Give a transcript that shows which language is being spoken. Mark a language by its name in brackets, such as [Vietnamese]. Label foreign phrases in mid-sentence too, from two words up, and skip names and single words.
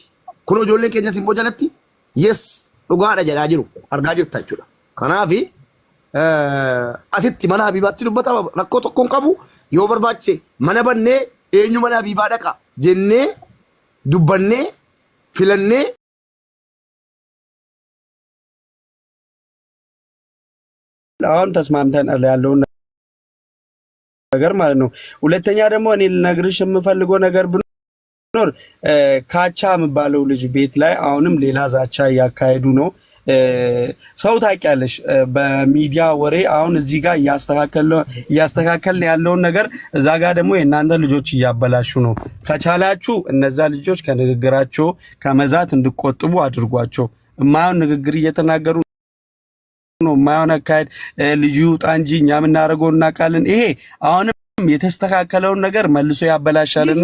[Oromo] Kun ijoolleen keenya simboo jalatti yes dhugaadha jedhaa jiru argaa jirta jechuudha. Kanaaf asitti mana Habibaatti dubbata rakkoo tokko hin qabu yoo barbaachise mana bannee eenyu mana Habibaa dhaqa jennee dubbannee filannee [Amharic] አሁን ተስማምተናል ያለውን ነገር ማለት ነው። ሁለተኛ ደግሞ እኔ ልነግርሽ የምፈልገው ነገር ቢኖር ካቻ የሚባለው ልጅ ቤት ላይ አሁንም ሌላ ዛቻ እያካሄዱ ነው። ሰው ታውቂያለሽ፣ በሚዲያ ወሬ አሁን እዚህ ጋር እያስተካከልን ያለውን ነገር እዛ ጋር ደግሞ የእናንተ ልጆች እያበላሹ ነው። ከቻላችሁ እነዛ ልጆች ከንግግራቸው ከመዛት እንዲቆጥቡ አድርጓቸው። የማይሆን ንግግር እየተናገሩ ነው። የማይሆን አካሄድ ልጁ ውጣ እንጂ እኛ የምናደርገው እናውቃለን። ይሄ አሁንም የተስተካከለውን ነገር መልሶ ያበላሻልና